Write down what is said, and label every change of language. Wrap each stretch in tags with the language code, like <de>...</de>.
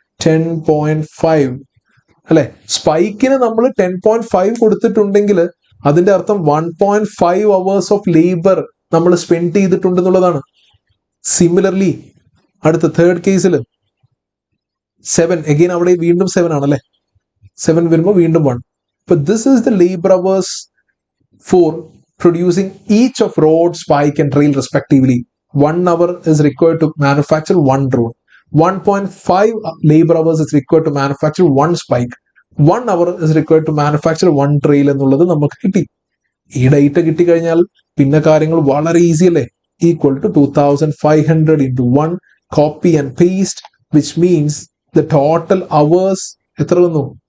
<ml>10.5 അല്ലെ? സ്പൈക്കിന് നമ്മൾ 10.5 കൊടുത്തിട്ടുണ്ടെങ്കിൽ അതിന്റെ അർത്ഥം 1.5 hours ഓഫ് ലേബർ നമ്മൾ സ്പെൻഡ് ചെയ്തിട്ടുണ്ടെന്നുള്ളതാണ്. സിമിലർലി അടുത്ത തേർഡ് കേസിൽ 7 അഗെയിൻ അവിടെ വീണ്ടും 7 ആണല്ലേ? 7 വരുമ്പോൾ വീണ്ടും 1.</ml> <en>അപ്പൊ this is the labour hours for producing each of road, spike and trail respectively. 1 hour is required to manufacture 1 road. 1.5 labor hours is required to manufacture 1 spike. 1 hour is required to manufacture 1 trail</en> <ml>എന്നുള്ളത് നമുക്ക് കിട്ടി. ഈ data കിട്ടിക്കഴിഞ്ഞാൽ പിന്നെ കാര്യങ്ങൾ വളരെ easy അല്ലേ?</ml> <en>equal to 2500 into 1 copy and paste, which means the total hours</en> <ml>എത്ര വന്നു?</ml>